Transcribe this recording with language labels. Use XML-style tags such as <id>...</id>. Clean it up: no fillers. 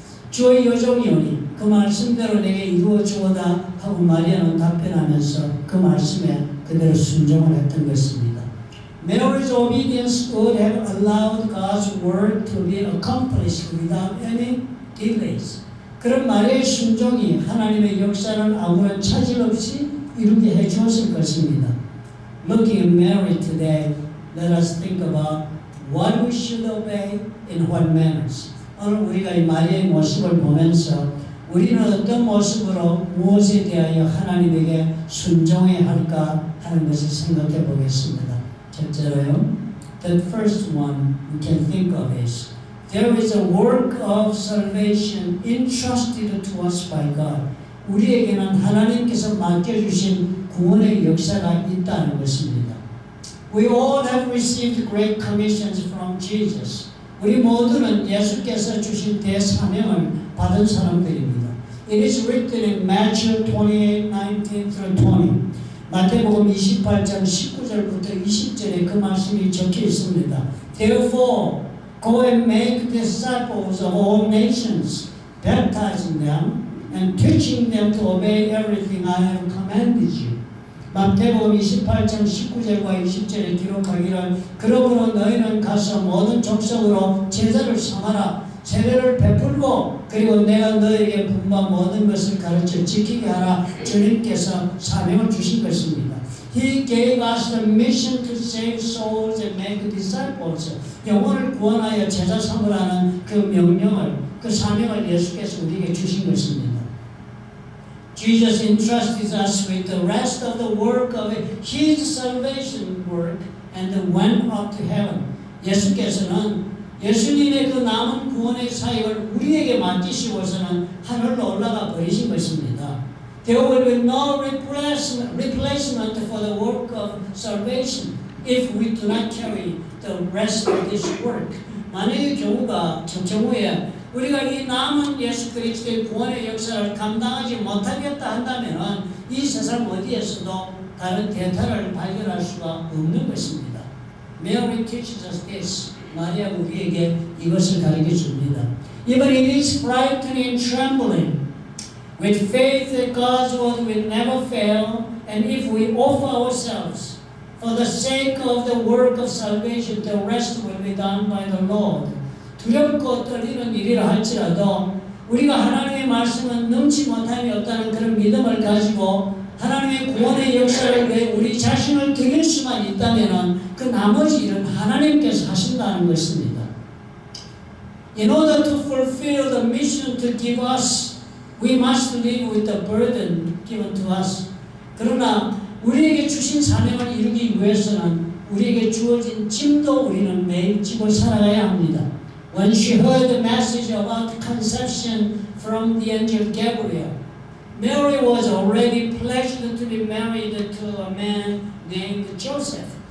<ko>주의 여종이오니 그 말씀대로 내게 이루어지오다 하고 마리아는 답변하면서 그 말씀에 그대로 순종을 했던 것입니다.</ko> <en>Mary's obedience would have allowed God's word to be accomplished without any delays.</en> <ko>그런 마리아의 순종이 하나님의 역사를 아무런 차질 없이 이루게 해주었을 것입니다.</ko> <en>Looking at Mary today, let us think about what we should obey in what manners.</en> <ko>오늘 우리가 이 마리아의 모습을 보면서 우리는 어떤 모습으로 무엇에 대하여 하나님에게 순종해야 할까 하는 것을 생각해 보겠습니다. 첫째로요,</ko> <en>the first one we can think of is there is a work of salvation entrusted to us by God.</en> <ko>우리에게는 하나님께서 맡겨주신 구원의 역사가 있다는 것입니다.</ko> <en>We all have received great commissions from Jesus.</en> <ko>우리 모두는 예수께서 주신 대사명을 받은 사람들입니다.</ko> <en>It is written in Matthew 28:19-20.</en> <ko>마태복음 28장 19절부터 20절에 그 말씀이 적혀 있습니다.</ko> <en>Therefore, go and make disciples of all nations, baptizing them and teaching them to obey everything I have commanded you.</en> <ko>마태복음 28장 19절과 20절에 기록하기를 그러므로 너희는 가서 모든 족속으로 제자를 삼아라. 세례를 베풀고 그리고 내가 너에게 분부한 모든 것을 가르쳐 지키게 하라. 주님께서 사명을 주신 것입니다.</ko> <en>He gave us the mission to save souls and make disciples.</en> <ko>영혼을 구원하여 제자 삼으라는 그 명령을, 그 사명을 예수께서 우리에게 주신 것입니다.</ko> <en>Jesus entrusted us with the rest of the work of His salvation work and went up to heaven.</en> <ko>예수께서는 예수님의 그 남은 구원의 사역을 우리에게 맡기시고서는 하늘로 올라가 버리신 것입니다.</ko> <en>There will be no replacement for the work of salvation if we do not carry the rest of this work.</en> <ko>만약의 경우에 우리가 이 남은 예수 그리스도의 구원의 역사를 감당하지 못하겠다 한다면 이 세상 어디에서도 다른 대타를 발견할 수가 없는 것입니다.</ko> <en>Mary teaches us this.</en> <ko>마리아가 우리에게 이것을 가르쳐 줍니다.</ko> <en>Even it is frightening and trembling. With faith that God's word will never fail, and if we offer ourselves for the sake of the work of salvation, the rest will be done by the Lord.</en> <ko>두렵고 떨리는 일이라 할지라도 우리가 하나님의 말씀은 능치 못함이 없다는 그런 믿음을 가지고 하나님의 구원의 역사를 위해 우리 자신을 드릴 수만 있다면 그 나머지 일은 하나님께서 하신다는 것입니다.</ko> <en>In order to fulfill the mission to give us, we must live with the burden given to us.</en> <ko>그러나 우리에게 주신 사명을 이루기 위해서는 우리에게 주어진 짐도 우리는 매일 지고 살아가야 합니다.</ko> <en>When she heard the message about conception from the angel Gabriel, Mary was already pledged to be married to a man named Joseph.</en>